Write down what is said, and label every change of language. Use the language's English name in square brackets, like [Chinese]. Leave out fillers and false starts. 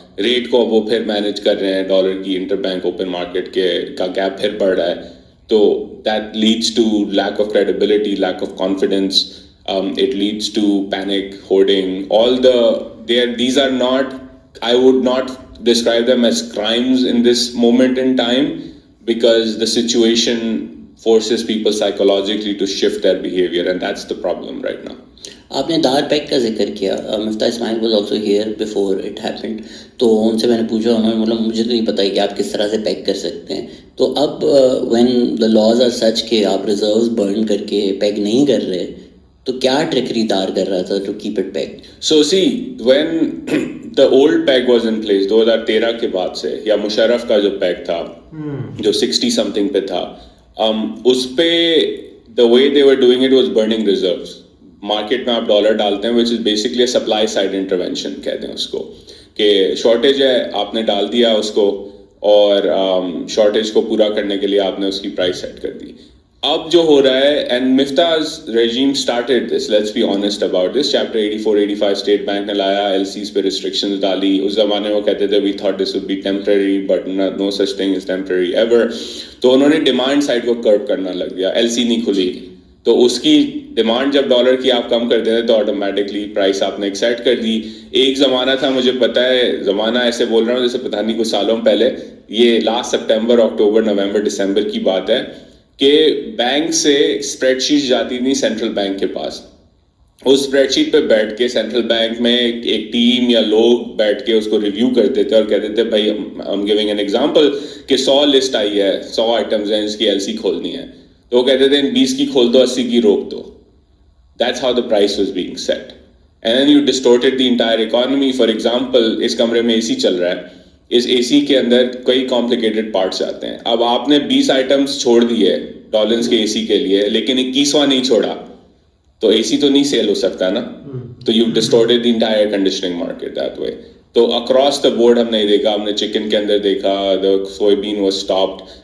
[Urdu] Rate کو وہ پھر مینیج کر رہے ہیں, ڈالر کی انٹر بینک اوپن مارکیٹ کے کا گیپ پھر بڑھ رہا ہے. [English] تو that leads to lack of credibility, lack of confidence. It leads to panic, hoarding, all these are not, I would not describe them as crimes in this moment in time, because the situation forces people psychologically to shift their behavior, and that's the problem right now. [Urdu] آپ نے دار pack کا ذکر کیا. مفتاح اسماعیل [English] Was also here before it happened. [Urdu] تو ان سے میں نے پوچھا, انہوں نے بولا مجھے تو نہیں پتا کہ آپ کس طرح سے پیک کر سکتے ہیں. تو اب [English] when the laws are such [Urdu] کہ آپ ریزروز برن کر کے پیک نہیں کر رہے, تو کیا ٹریکری دار کر رہا تھا [English] To keep it peg? So see, when the old peg was in place 2013 [Urdu] کے بعد سے, یا مشرف کا جو پیگ تھا جو 60 something پہ تھا, اس پہ [English] the way they were doing it was burning reserves. [Urdu] Market میں آپ ڈالر ڈالتے ہیں [English] which is basically a supply side intervention [Urdu] کہتے ہیں اس کو, کہ شارٹیج ہے آپ نے ڈال دیا اس کو, اور شارٹیج کو پورا کرنے کے لیے آپ نے اس کی پرائس سیٹ کر دی. اب جو ہو رہا ہے, and Mumtaz [English] regime started this, let's be honest about this, [Urdu] chapter 84-85 state bank نے لایا, LCs پہ restrictions ڈالی. اس زمانے میں وہ کہتے تھے [English] we thought this would be temporary but no such thing is temporary ever. [Urdu] تو انہوں نے ڈیمانڈ سائڈ کو کرب کرنا لگ گیا, LC نہیں کھلی, تو اس کی ڈیمانڈ جب ڈالر کی آپ کم کر دیتے تو آٹومیٹکلی پرائس آپ نے ایک سیٹ کر دی. ایک زمانہ تھا, مجھے پتا ہے زمانہ ایسے بول رہا ہوں جیسے پتہ نہیں کچھ سالوں پہلے, یہ لاسٹ سپٹمبر, اکتوبر, نومبر, دسمبر کی بات ہے, کہ بینک سے اسپریڈ شیٹ جاتی تھی سینٹرل بینک کے پاس. اس اسپریڈ شیٹ پہ بیٹھ کے سینٹرل بینک میں ایک ٹیم یا لوگ بیٹھ کے اس کو ریویو کرتے تھے اور کہتے تھے بھائی [English] I'm giving an example [Urdu] کہ 100 لسٹ آئی ہے, 100 آئٹمز ہیں, اس کی LC کھولنی ہے, تو وہ کہتے تھے 20 کی کھول دو, 80 کی روک دو. [English] That's how the price was being set. And then you distorted the entire economy. [Urdu] For example, اس کمرے میں AC چل رہا ہے, اس اے سی کے اندر کئی کمپلیکیٹڈ پارٹس آتے ہیں. اب آپ نے 20 آئٹمس چھوڑ دیے ڈالرز کے اے سی کے لیے, لیکن 21واں نہیں چھوڑا, تو اے سی تو نہیں سیل ہو سکتا نا. [English] تو you distorted the entire air conditioning market that way. تو across the board [Urdu] ہم نے دیکھا, ہم نے چکن کے اندر دیکھا, [English] The soya bean was stopped.